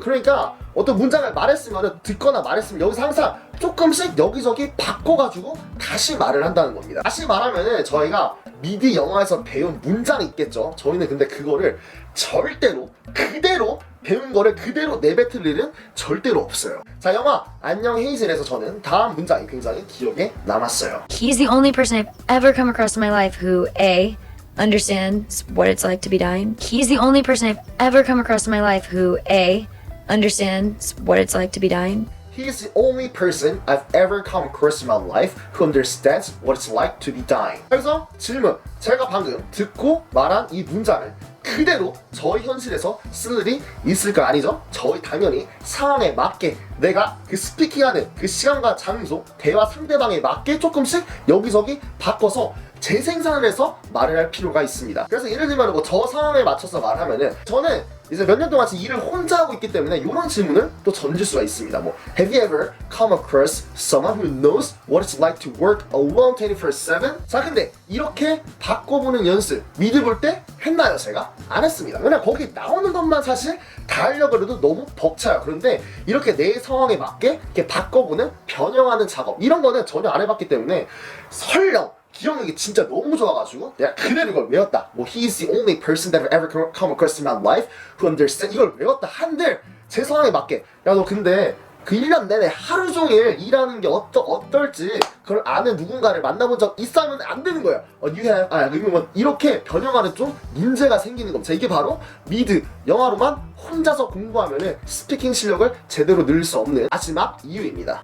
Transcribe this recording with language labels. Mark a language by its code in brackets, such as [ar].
[ko] 그러니까 어떤 문장을 말했으면, 듣거나 말했으면 여기서 항상 조금씩 여기저기 바꿔가지고 다시 말을 한다는 겁니다. 다시 말하면은 저희가 미드 영화에서 배운 문장이 있겠죠. 저희는 근데 그거를 절대로 그대로 배운 거를 그대로 내뱉을 일은 절대로 없어요. 자, 영화 안녕 헤이즐에서 저는 다음 문장이 굉장히 기억에 남았어요. [en] He's the only person I've ever come across in my life who A. understands what it's like to be dying. He's the only person I've ever come across in my life who A. understands what it's like to be dying. He is the only person I've ever come across in my life who understands what it's like to be dying. [ko] 그래서 질문, 제가 방금 듣고 말한 이 문장을 그대로 저희 현실에서 쓸 일이 있을까? 아니죠? 저희 당연히 상황에 맞게 내가 그 스피킹하는 그 시간과 장소, 대화 상대방에 맞게 조금씩 여기저기 바꿔서 재생산을 해서 말을 할 필요가 있습니다. 그래서 예를 들면 뭐 저 상황에 맞춰서 말하면은 저는 이제 몇 년 동안 지금 일을 혼자 하고 있기 때문에 이런 질문을 또 던질 수가 있습니다. [en] 뭐 Have you ever come across someone who knows what it's like to work alone 24/7? [ko] 자, 근데 이렇게 바꿔보는 연습 미드 볼 때 했나요? 제가 안 했습니다. 왜냐면 거기 나오는 것만 사실 다 하려고 해도 너무 벅차요. 그런데 이렇게 내 상황에 맞게 이렇게 바꿔보는 변형하는 작업 이런 거는 전혀 안 해봤기 때문에 설령 기억력이 진짜 너무 좋아가지고 내가 그대로 이걸 외웠다. [en] 뭐 He is the only person that I've ever come across in my life who understands. [ko] 이걸 외웠다 한들 제 상황에 맞게 야 너 근데 그 1년 내내 하루 종일 일하는 게 어떨지 그걸 아는 누군가를 만나본 적 있어 하면 안 되는 거야. [en] You have, [ko] 그러면 이렇게 변형하는 좀 문제가 생기는 겁니다. 이게 바로 미드 영화로만 혼자서 공부하면은 스피킹 실력을 제대로 늘릴 수 없는 마지막 이유입니다.